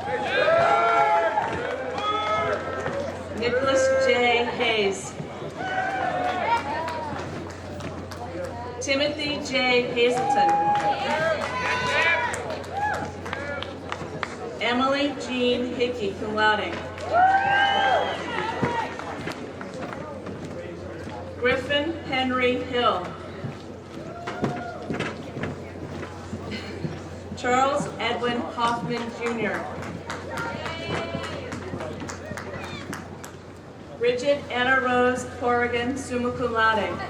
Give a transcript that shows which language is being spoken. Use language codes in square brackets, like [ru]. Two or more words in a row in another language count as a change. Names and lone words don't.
[en] Nicholas J. Hayes. Timothy J. Hazelton. Emily Jean Hickey, [la] cum laude. [en] Griffin Henry Hill. Charles Edwin Hoffman Jr. Bridget Anna Rose Corrigan, [la] summa cum laude.